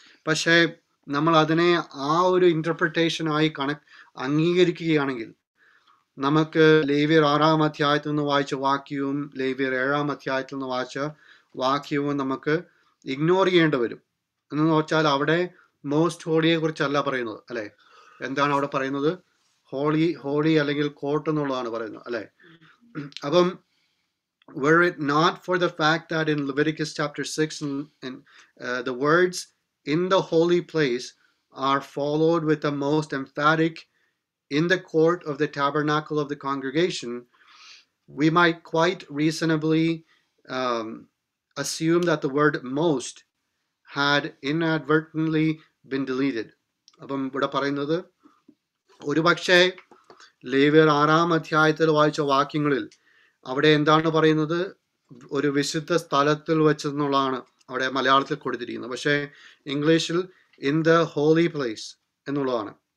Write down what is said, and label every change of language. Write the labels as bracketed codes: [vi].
[ml] പക്ഷേ നമ്മൾ അതിനെ ആ ഒരു ഇന്റർപ്രിട്ടേഷനായി അംഗീകരിക്കുകയാണെങ്കിൽ നമുക്ക് ലേവ്യർ 6-ാം അധ്യായത്തിൽ നിന്ന് വായിച്ച വാക്യവും ലേവ്യർ 7-ാം അധ്യായത്തിൽ നിന്ന് വായിച്ച വാക്യവും നമുക്ക് ഇഗ്നോർ ചെയ്യേണ്ടി വരും. എന്ന് വെച്ചാൽ അവിടെ മോസ്റ്റ് ഹോളിയെ കുറിച്ചല്ല പറയുന്നത്, അല്ലെ? എന്താണ് അവിടെ പറയുന്നത്? ഹോളി അല്ലെങ്കിൽ കോർട്ട് എന്നുള്ളതാണ് പറയുന്നത്, അല്ലെ? [en] അപ്പം were it not for the fact that in Leviticus chapter 6 and the words in the holy place are followed with the most emphatic in the court of the tabernacle of the congregation, we might quite reasonably assume that the word most had inadvertently been deleted. [ml] അപ്പം ഇവിടെ പറയുന്നത് ഒരുപക്ഷെ ലേവ്യർ 6-ാം അധ്യായത്തിൽ വായിച്ച വാക്യങ്ങളിൽ അവിടെ എന്താണ് പറയുന്നത്, ഒരു വിശുദ്ധ സ്ഥലത്തിൽ വെച്ചെന്നുള്ളതാണ് അവിടെ മലയാളത്തിൽ കൊടുത്തിരിക്കുന്നത്. പക്ഷേ ഇംഗ്ലീഷിൽ ഇൻ ദ ഹോളി പ്ലേസ് എന്നുള്ളതാണ്.